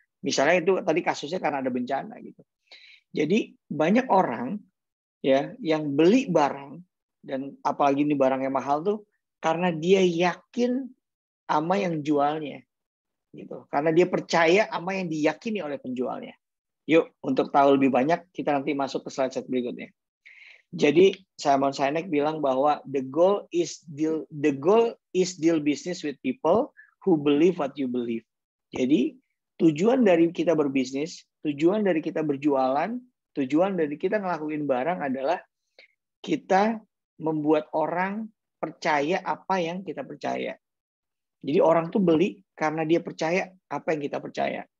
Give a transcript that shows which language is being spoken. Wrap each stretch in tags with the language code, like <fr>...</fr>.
<id>Misalnya itu tadi kasusnya karena ada bencana gitu. Jadi banyak orang ya yang beli barang, dan apalagi ini barang yang mahal tuh karena dia yakin sama yang jualnya gitu. Karena dia percaya sama yang diyakini oleh penjualnya. Yuk, untuk tahu lebih banyak kita nanti masuk ke slide berikutnya. Jadi Simon Sinek bilang bahwa</id> <en>the goal is deal business with people who believe what you believe.</en> <id>Jadi tujuan dari kita berbisnis, tujuan dari kita berjualan, tujuan dari kita ngelakuin barang adalah kita membuat orang percaya apa yang kita percaya. Jadi orang tuh beli karena dia percaya apa yang kita percaya.</id>